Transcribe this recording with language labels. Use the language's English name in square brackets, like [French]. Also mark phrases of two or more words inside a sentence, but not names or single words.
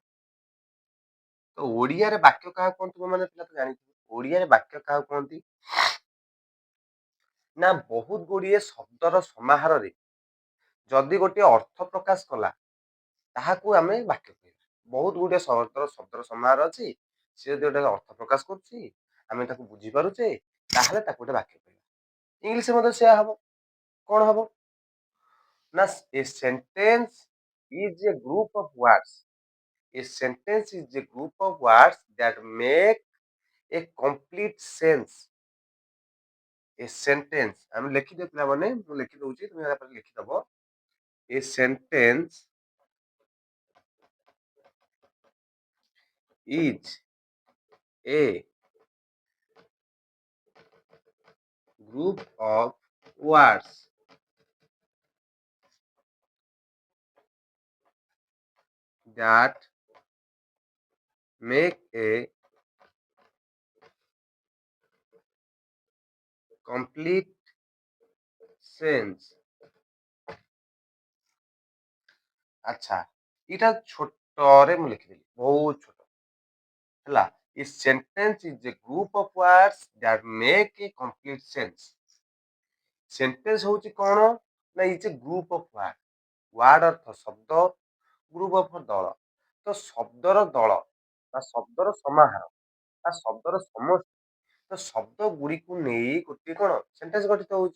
[Odia] ତ ଓଡିଆରେ ବାକ୍ୟ କାହାକୁ କୁହନ୍ତି ତୁମେ ମାନେ ପିଲା ତ ଜାଣିଥିବ ଓଡିଆରେ ବାକ୍ୟ କାହାକୁ କୁହନ୍ତି ନା ବହୁତ ଗୁଡିଏ ଶବ୍ଦର ସମାହାରରେ ଯଦି ଗୋଟିଏ ଅର୍ଥ ପ୍ରକାଶ କଲା ତାହାକୁ ଆମେ ବାକ୍ୟ କହିବା। ବହୁତ ଗୁଡିଏ ଶବ୍ଦର ସମାହାର ଅଛି ସେ ଯଦି ଗୋଟେ ଅର୍ଥ ପ୍ରକାଶ କରୁଛି ଆମେ ତାକୁ ବୁଝିପାରୁଛେ ତାହେଲେ ତାକୁ ଗୋଟେ ବାକ୍ୟ କହିବା। ଇଂଲିଶ ମଧ୍ୟ ସେୟା ହବ। କଣ ହବ ନା [English] a sentence is a group of words. A sentence is a group of words that make a complete sense. A sentence [Odia] ଆମେ ଲେଖିଦେ ପିଲାମାନେ ମୁଁ ଲେଖି ଦଉଛି ତୁମେ ୟା ପରେ ଲେଖିଦବ। [English] A sentence is a group of words that make a complete sense। [Odia] ଆଚ୍ଛା ଏଇଟା ଛୋଟରେ ମୁଁ ଲେଖିଦେଲି ବହୁତ ଛୋଟ ହେଲା। [English] A sentence is a group of words that make a complete sense। [Odia] ସେଣ୍ଟେନ୍ସ ହଉଛି କଣ ନା [English] is a group of word. [Odia] ୱାର୍ଡ ଅର୍ଥ ଶବ୍ଦ, [English] group of [Odia] ଦଳ। ତ ଶବ୍ଦର ଦଳ ବା ଶବ୍ଦର ସମାହାର ବା ଶବ୍ଦର ସମଷ୍ଟି। ତ ଶବ୍ଦ ଗୁଡିକୁ ନେଇ ଗୋଟିଏ କଣ ସେଣ୍ଟେନ୍ସ ଗଠିତ ହଉଛି।